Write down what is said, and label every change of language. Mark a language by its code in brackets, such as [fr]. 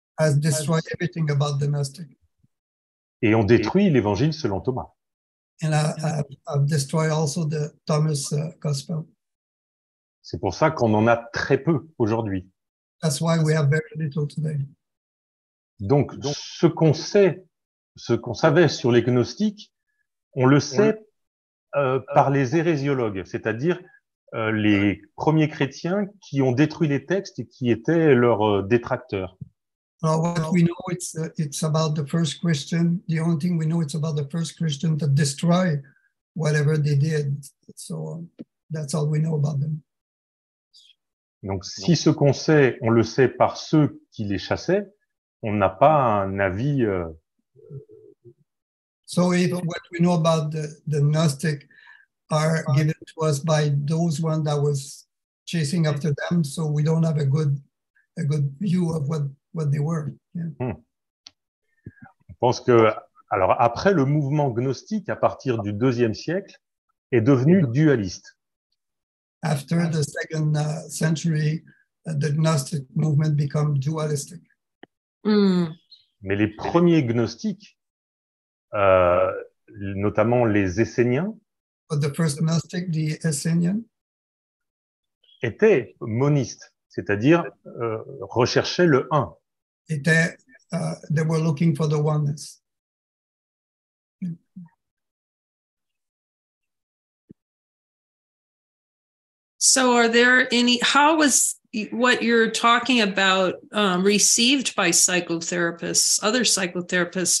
[en] has destroyed everything about the Gnostic. [fr] et ont détruit l'évangile selon Thomas. [en] And I've destroyed also the Thomas Gospel. [fr] C'est pour ça qu'on en a très peu aujourd'hui. [en] That's why we have very little today. [fr] Donc, ce qu'on savait sur les gnostiques, on le sait par les hérésiologues, c'est-à-dire les premiers chrétiens qui ont détruit les textes et qui étaient leurs détracteurs. [en] What we know, it's about the first Christian. The only thing we know, it's about the first Christian to destroy whatever they did. So that's all we know about them. [fr] Donc, si ce qu'on sait, on le sait par ceux qui les chassaient, on n'a pas un avis. [en] So if what we know about the Gnostic are given to us by those ones that was chasing after them, so we don't have a good view of what they were. Yeah. [fr] Je pense que, alors après, le mouvement gnostique, à partir du IIe siècle, est devenu dualiste. [en] After the second century, the Gnostic movement became dualistic. [fr] Mais les premiers gnostiques, notamment les Esséniens, [en] But the first Gnostic, the Essenian, [fr] étaient monistes, c'est-à-dire recherchaient le un. [en] They were looking for the oneness. So are there how was what you're talking about received by psychotherapists, other psychotherapists?